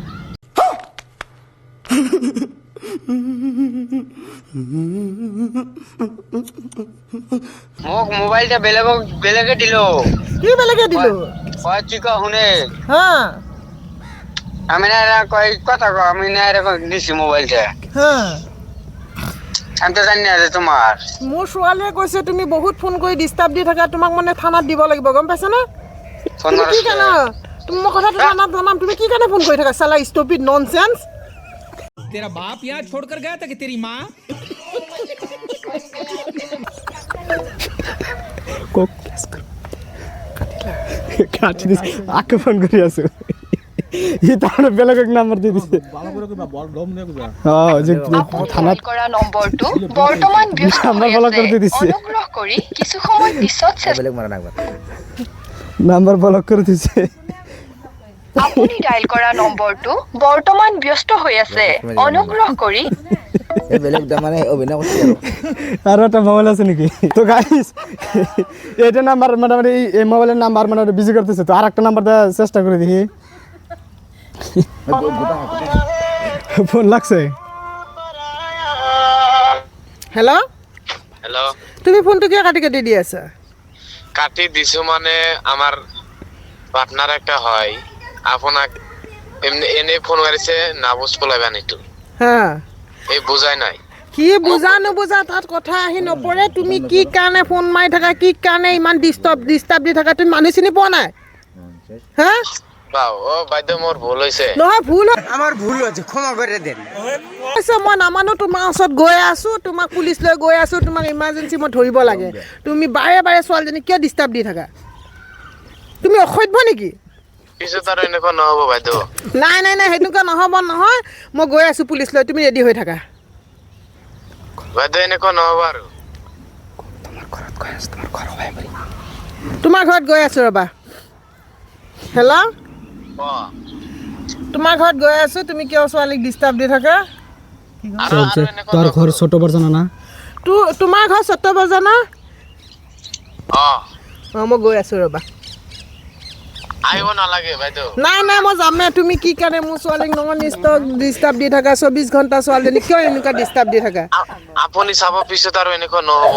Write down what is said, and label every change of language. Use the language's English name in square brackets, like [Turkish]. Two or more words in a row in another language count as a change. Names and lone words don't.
[Bangla] মোক মোবাইলটা বেলেগে দিলো। কি বেলেগে দিলো? কয় তুই ক শুনে হা আমি না কয় কথা ক আমি না এরকম দিছি মোবাইলটা। হা আমি তো জানি না যে তোমার [Assamese] মোৰ ছোৱালীয়ে কৈছে তুমি বহুত ফোন কৰি ডিষ্টাৰ্ব দি থাকা, তোমাক মানে থানাত দিব লাগিব, গম পাইছানে? ফোন তুমি কি কাৰণে তুমি মোৰ কথাটো থানাত জনাম, তুমি কি কাৰণে ফোন কৰি থাকা? [English] চালা stupid nonsense. [Hindi] तेरा बाप यहाँ छोड़कर गया था कि तेरी माँ? [Bangla] কাটি দিছে, আকে ফোন করে আছো। ই তাহলে বেলেগ নাম্বার দিয়ে দিছে। থানাত [Assamese] কৰা নম্বৰটো বৰ্তমান ব্যস্ত [Bangla] নাম্বার [Assamese] হৈ [Bangla] ব্লক করে দিয়ে [Assamese] আছে। [Bangla] দিছে। [Assamese] অনুগ্ৰহ কৰি কিছু সময় পিছত [Bangla] নাম্বার ব্লক করে দিছে। [Assamese] আপুনি ডায়েল কৰা নম্বৰটো বৰ্তমান ব্যস্ত হৈ আছে। অনুগ্ৰহ কৰি [Bangla] আর একটা মোবাইল আছে নাকি? তো গাইস এটা নাম্বার মোটামুটি এই মোবাইলের নাম্বার মানে বিজি করতেছে। তো আর একটা নাম্বার দেওয়ার চেষ্টা করে দেখি। ফোন লাগছে। হেল্ল' হ্যালো [Assamese] তুমি ফোনটো কিয় কাটি কাটি দি আছা? [Bangla] কাটি দিছো মানে আমার পার্টনার একটা হয় আপনাক এমনি এনে ফোন করেছে না বুঝ পোলাবেন একটু হা এই বোঝাই নাই [Assamese] কি বুজা নুবুজা তাত কথা আহি নপৰে। তুমি কি কাৰণে ফোন মাৰি থাকা, কি কাৰণে ইমান ডিষ্টাৰ্ব দি থাকা? তুমি মানুহ চিনি পোৱা নাই? হা [Bangla] বাও ও বাইদেউ মোর ভুল হয়েছে। [Assamese] নহয় ভুল [Bangla] আমার ভুল হচ্ছে, ক্ষমা করে দেন। [Assamese] হৈছে। মই নামানো, তোমাৰ ওচৰত গৈ আছো, তোমাক পুলিচ লৈ গৈ আছো, তোমাক ইমাৰ্জেঞ্চি মই ধৰিব লাগে। তুমি বাৰে বাৰে ছোৱালীজনীক কিয় ডিষ্টাৰ্ব দি থাকা? তুমি অসভ্য নেকি? পিছত আৰু এনেকুৱা নহ'ব বাইদেউ। নাই নাই নাই, সেনেকুৱা নহ'ব নহয়। মই গৈ আছো পুলিচ লৈ, তুমি ৰেডি হৈ থাকা। বাইদেউ এনেকুৱা নহ'ব আৰু। তোমাৰ ঘৰত গৈ আছো ৰ'বা। হেল্ল' অ তোমাৰ ঘৰত গৈ আছো, তুমি কিয় ছোৱালীক ডিষ্টাৰ্ব দি থাকা? আৰু এনেকুৱা [Bangla] তোর ঘর ছোট বর্জন না? [Assamese] তোমাৰ ঘৰ চত্ত বজানা? অ অঁ মই গৈ আছো ৰ'বা। আহিব নালাগে বাইদেউ। নাই নাই মই যামে। তুমি কি কাৰণে মোৰ ছোৱালীক ডিষ্টাৰ্ব দি থাকা? 24 ঘণ্টা ছোৱালীজনী কিয় এনেকুৱা ডিষ্টাৰ্ব দি থাকা? আপুনি চাব পিছত আৰু এনেকুৱা নহ'ব।